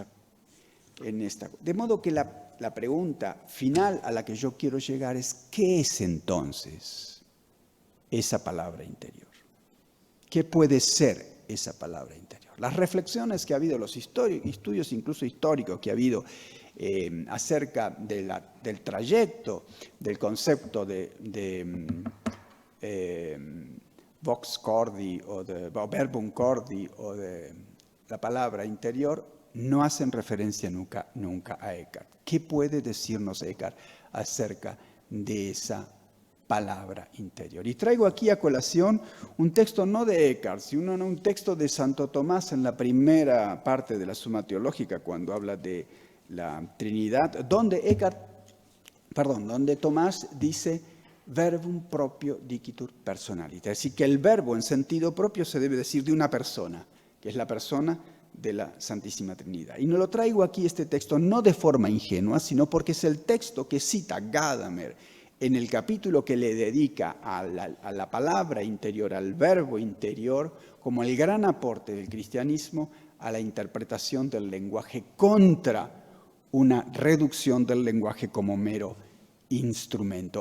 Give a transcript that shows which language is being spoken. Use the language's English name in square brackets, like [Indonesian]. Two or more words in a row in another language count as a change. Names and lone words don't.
[Spanish] De modo que la pregunta final a la que yo quiero llegar es, ¿qué es entonces esa palabra interior? ¿Qué puede ser esa palabra interior? Las reflexiones que ha habido, los estudios incluso históricos que ha habido acerca del trayecto, del concepto de [Latin] vox cordi [Spanish] o [Latin] verbum cordi [Spanish] o de la palabra interior, no hacen referencia nunca a Eckhart. ¿Qué puede decirnos Eckhart acerca de esa palabra interior? Y traigo aquí a colación un texto no de Eckhart, sino un texto de Santo Tomás en la primera parte de la Suma Teológica, cuando habla de la Trinidad, donde Tomás dice [Latin] verbum proprio dicitur personalita. [Spanish] Es decir, que el verbo en sentido propio se debe decir de una persona, que es la persona de la Santísima Trinidad. Y no lo traigo aquí este texto no de forma ingenua, sino porque es el texto que cita Gadamer en el capítulo que le dedica a la palabra interior, al verbo interior, como el gran aporte del cristianismo a la interpretación del lenguaje contra una reducción del lenguaje como mero instrumento.